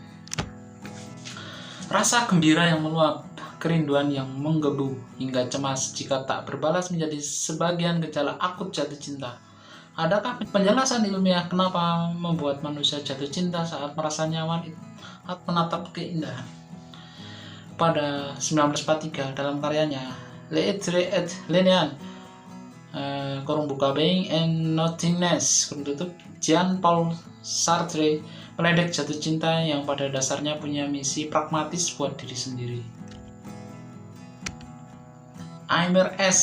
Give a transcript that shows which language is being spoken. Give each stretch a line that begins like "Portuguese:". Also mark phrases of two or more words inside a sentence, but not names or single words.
Indonesian: Rasa gembira yang meluap, kerinduan yang menggebu, hingga cemas jika tak berbalas menjadi sebagian gejala akut jatuh cinta. Adakah penjelasan ilmiah kenapa membuat manusia jatuh cinta saat merasa nyaman saat menatap keindahan? Pada 1943 dalam karyanya L'Être et l'Inane, Being and Nothingness, Jean-Paul Sartre meledek jatuh cinta yang pada dasarnya punya misi pragmatis buat diri sendiri.
French: Aimer S.